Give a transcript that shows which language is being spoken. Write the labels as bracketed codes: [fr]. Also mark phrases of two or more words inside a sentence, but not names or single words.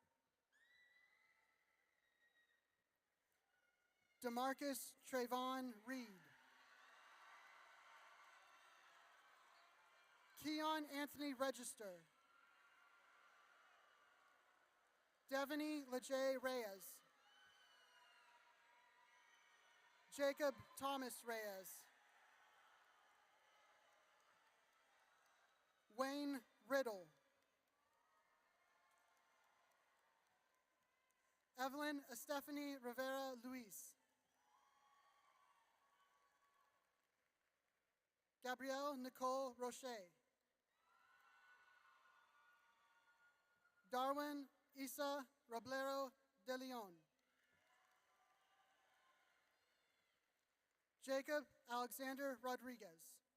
[en] DeMarcus Trayvon Reed. Keon Anthony Register. Devaney Lejay Reyes. Jacob Thomas Reyes. Wayne Riddle. Evelyn Estefany Rivera Luis. Gabrielle Nicole Roche. Darwin Isa Roblero de Leon. Jacob Alexander Rodriguez.